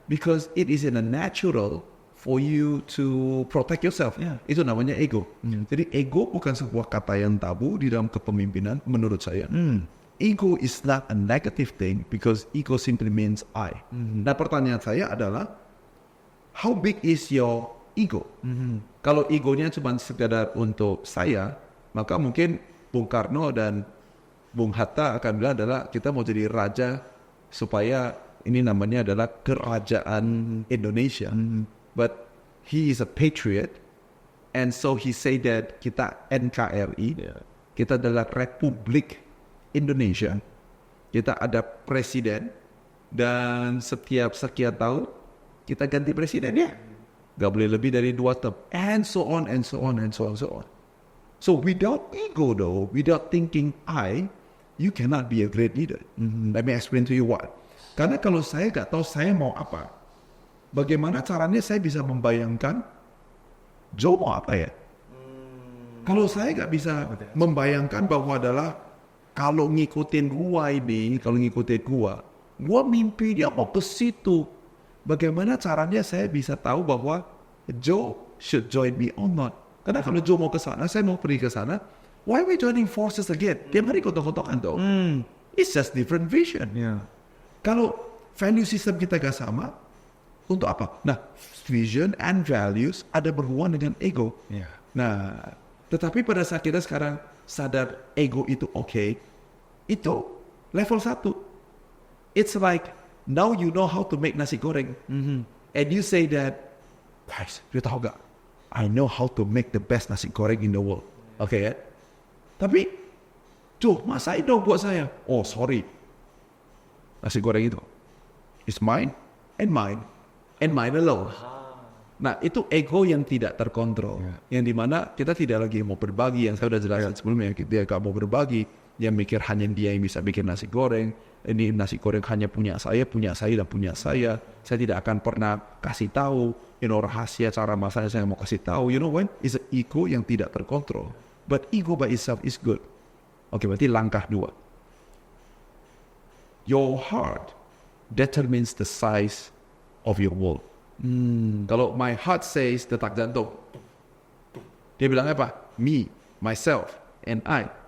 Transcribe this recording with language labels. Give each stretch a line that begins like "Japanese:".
English: because it is in a natural for you to protect yourself.
Indonesian: Itu namanya ego. Jadi ego bukan sebuah kata yang tabu di dalam kepemimpinan menurut saya.
English: Ego is not a negative thing because ego simply means I.
Indonesian: Nah, pertanyaan saya adalah,
English: how big is your ego?
Indonesian: Kalau egonya cuma sekedar untuk saya, maka mungkin Bung Karno dan Bung Hatta akan bilang adalah kita mau jadi raja supaya ini namanya adalah kerajaan Indonesia.
English: But he is a patriot, and so he say that
Indonesian: kita NKRI. Kita adalah Republik Indonesia. Kita ada presiden dan setiap sekian tahun kita ganti presiden ya. Gak boleh lebih dari 2 term.
English: And so on, and so on, and so on, so on. So without ego though, without thinking you cannot be a great leader. Let me explain to you what.
Indonesian: Karena kalau saya gak tahu saya mau apa, bagaimana caranya saya bisa membayangkan Joe mau apa ya? Kalau saya gak bisa membayangkan bahwa adalah kalau ngikutin gua ini, kalau ngikutin gua mimpi dia mau ke situ. Bagaimana caranya saya bisa tahu bahwa Joe
English: should join me or not?
Indonesian: Karena kalau Joe mau ke sana, saya mau pergi ke sana.
English: Why we joining forces again?
Indonesian: Tiap hari kotok-kotokan tuh.
English: It's just different vision. Yeah.
Indonesian: Kalau value system kita gak sama, untuk apa? Nah,
English: vision and values
Indonesian: ada berhubungan dengan ego.
English: Yeah.
Indonesian: Nah, tetapi pada saat kita sekarang sadar ego itu oke, itu level 1.
English: It's like, now you know how to make nasi goreng. And you say that, guys, you
Indonesian: tahu gak?
English: I know how to make the best nasi goreng in the world.
Indonesian: Oke ya? Tapi, masain dong buat saya.
English: Oh, sorry. Nasi goreng itu is mine and mine and mine alone.
Indonesian: Nah, itu ego yang tidak terkontrol. Yang dimana kita tidak lagi mau berbagi. Yang saya sudah jelaskan sebelumnya, dia gak mau berbagi. Dia mikir hanya dia yang bisa bikin nasi goreng. Ini nasi goreng hanya punya saya, dan punya saya. Saya tidak akan pernah kasih tahu, rahasia cara masaknya saya mau kasih tahu.
English: You know what? It's an ego
Indonesian: yang tidak terkontrol.
English: But ego by itself is good.
Indonesian: Oke, berarti langkah 2.
English: Your heart determines the size of your world.
Indonesian: Kalau
English: my heart says
Indonesian: detak jantung, dia bilang apa?
English: Me, myself, and I.